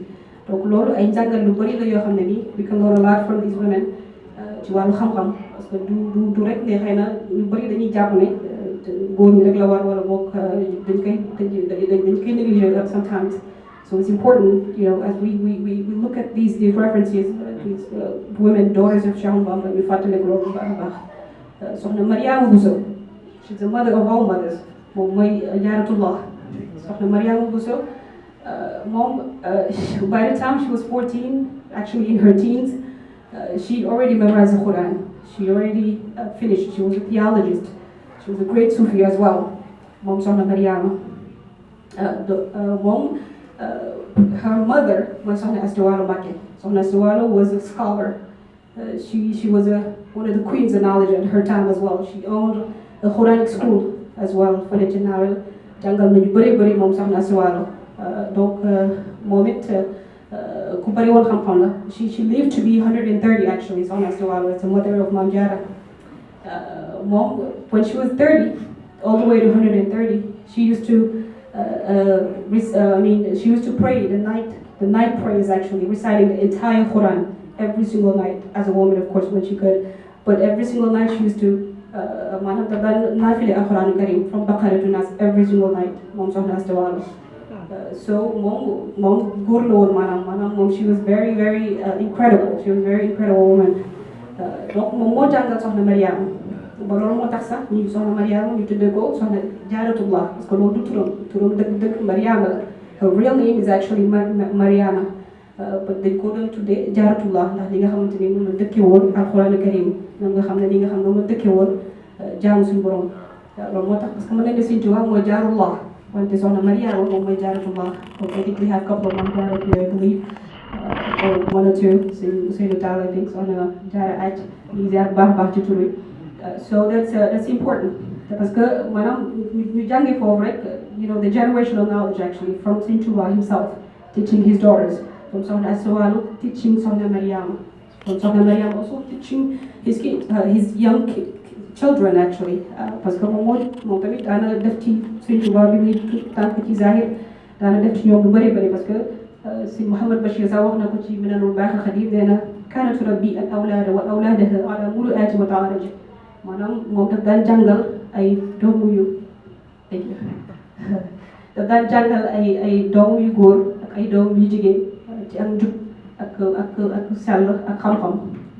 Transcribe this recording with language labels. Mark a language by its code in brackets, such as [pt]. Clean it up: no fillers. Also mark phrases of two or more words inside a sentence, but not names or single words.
[wo] Donc loolu ay njàngal lu bëri la yoo xam ne nii [en] we can learn a lot from these women [wo] ci wàllu xam-xam, [fr] parce que [wo] du rek ne xëy na ñu bëri dañuy jàpp ne góor ñi rek la war wala boog dañ koy négliger sometimes. [en] So it's important, you know, as we look at these references, these women, daughters of Cheikh Bamba, [wo] ñu fàttaliku loolu bu baax a baax. [en] Soxna Mariama Bousso, she's the mother of all mothers. [wo] Moom mooy Jaaratullah. [en] Sokhna Mariama Bousso, mom, by the time she was 14, actually in her teens, she already memorized the Quran. She already finished. She was a theologist. She was a great Sufi as well. Mom Sokhna Mariama. Her mother was Sokhna Mbacke. Sokhna Mbacke was a scholar. She was one of the queens of knowledge at her time as well. She owned a Quranic school as well [wo] fële ci Nawel, jàngal nañu bëri moom Sokhna Mbacke. Donc moom it ku bëri woon xam-xam la. [en] She lived to be 130 actually. Sokhna Mbacke is the mother of Mame Diarra. Mom, when she was 30, all the way to 130, she used to she used to pray the night prayers, actually reciting the entire Quran every single night, as a woman of course when she could, but every single night she used to nafile al-Quran Karim from Baqarah to Nas every single night. [wo] Mom Sokhna Mbacke. So mom góor la woon maanaam mom, [en] she was very incredible. She was a very incredible woman. [wo] Donc moom moo jàngal Sokhna Mariama ba loolu moo tax sax ñu Sokhna Mariama ñu tuddee ko Sokhna Jaaratullah, [fr] parce que [wo] loolu du turam dëgg Mariama la. [en] Her real name is actually Mariama, but [wo] dañ ko doon tuddee Jaaratullah ndax li nga xamante ni moom la dëkkee woon Alxuraan Karim, moom nga xam ne li nga xam ne moom la dëkkee woon jaamu suñu borom. Loolu moo tax [fr] parce que [wo] mën nañ ne Sëriñ Tuubaa mooy Jaarullah, wante Sokhna Mariama moom mooy Jaaratullah. [en] Donc I think we have a couple of Mame here, I believe, or one or two. [wo] Sëriñ Tall, [en] I think [wo] Sokhna Jaara Aj ñu ziar baax ci tur wi. [en] So that's important [fr] parce que [wo] maanaam ñu jàngee foofu rek, [en] you know, the generational knowledge actually from Sëriñ Tuubaa himself teaching his daughters, from Sokhna Mbacke teaching Sokhna Mariama, from Sokhna Mariama also teaching his kids, his young children actually, [fr] parce que [wo] moom tamit daana def ci Sëriñ Tuubaa bi muy tànk ci zahir, daana def ci ñoom lu bëri [fr] parce que si [wo] Mouhamed Bachir sax wax na ko ci Minanul Baaxil Xadiim, nee na [ar] كانت تربي الأولاد وأولادها على المروءات والتأريج. [wo] Maanaam moom daf daan jàngal ay doomu yu ay doomu yu góor ak ay doomu yu jigéen ci ak njub ak sell ak xam-xam.